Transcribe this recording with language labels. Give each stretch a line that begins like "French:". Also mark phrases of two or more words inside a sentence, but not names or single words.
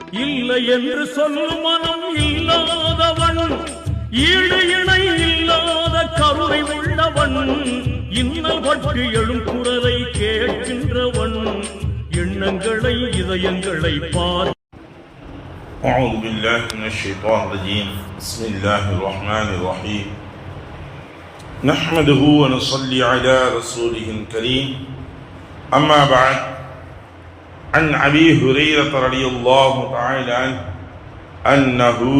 Tamil: இல்லை என்று சொல்லும் மனம் இல்லாதவன், ஈடு இணை இல்லாத கருணை உள்ளவன், இன்னல் பட்டு எழும் குரலை கேட்கின்றவன், எண்ணங்களை இதயங்களை பார்.
Arabic: أعوذ بالله من الشيطان الرجيم. بسم الله الرحمن الرحيم. نحمده ونصلي على رسوله الكريم. أما بعد، عن أبي هريرة رضي الله تعالى عنه أنه